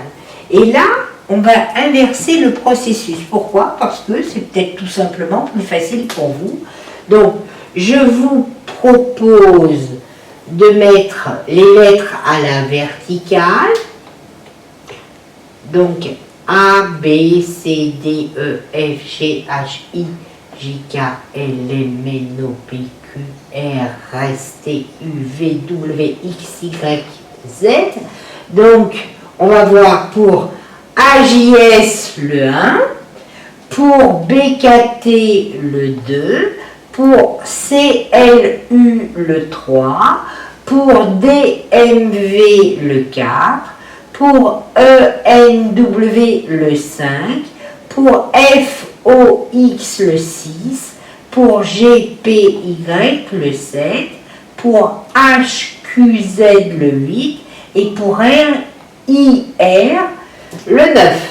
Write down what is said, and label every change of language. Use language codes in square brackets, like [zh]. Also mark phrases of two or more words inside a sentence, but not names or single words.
[fr] Et là, on va inverser le processus. Pourquoi? Parce que c'est peut-être tout simplement plus facile pour vous. Donc, je vous propose de mettre les lettres à la verticale. Donc, A, B, C, D, E, F, G, H, I, J, K, L, M, N, O, P, Q, R, S, T, U, V, W, X, Y, Z. Donc, on va voir pour AJS le 1, pour BKT le 2, pour CLU le 3, pour DMV le 4, pour ENW le 5, pour FOX le 6, pour GPY le 7, pour HQZ le 8 et pour RIR le 9.